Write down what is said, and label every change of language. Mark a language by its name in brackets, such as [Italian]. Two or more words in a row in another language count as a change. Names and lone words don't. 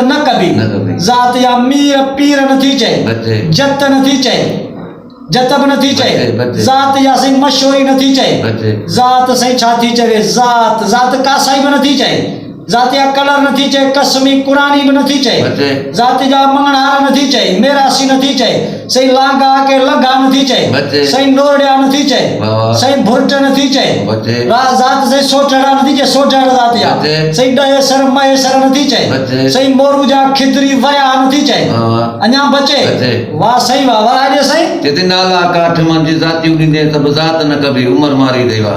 [Sindhi] न कबी ज़ात या मीर पीर नथी चए जत नथी चए जत बि नथी चए ज़ात या सही मशहूरी नथी चए ज़ात सही छा थी चए ज़ात ज़ात कासाई बि नथी चए ज़ात या कलर नथी चए कसमी कुरानी बि नथी चए ज़ात जा मंगणहार नथी चए मेरासी नथी चए सही लांगा के लगा नथी चए सही नोरड़िया नथी चए सही भुर्ट नथी चए ज़ात सही सोठड़ा नथी चए सोठड़ ज़ात या सही डहे सर महे सर नथी चए सही मोरू जा खिदरी वया नथी चए अञा बचे वाह सही वाह वराजे सही चेते नाला काठ मंझ जातियूं ॾींदे त बि ज़ात न कबी उमर मारी दे वाह